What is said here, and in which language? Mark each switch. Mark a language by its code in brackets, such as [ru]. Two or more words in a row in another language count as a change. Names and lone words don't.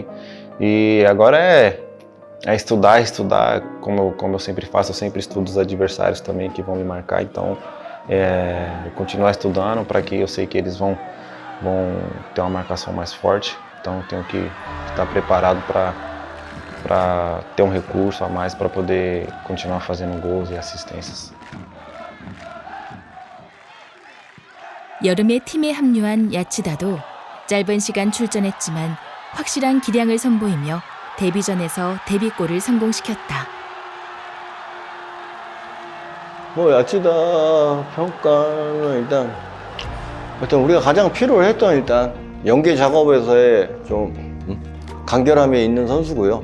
[pt] E agora é estudar, como eu sempre faço, eu sempre estudo os adversários também que vão me marcar, então continuar estudando para que eu sei que eles vão ter uma marcação mais forte. Então tenho que estar preparado para ter um recurso a mais para poder continuar fazendo gols e assistências. [ko] 여름에 팀에 합류한 야치다도 짧은 시간 출전했지만 확실한 기량을 선보이며 데뷔전에서 데뷔골을 성공시켰다. 뭐 야치다 평가는 일단 우리가 가장 필요했던 일단 연계 작업에서의 좀 간결함이 있는 선수고요.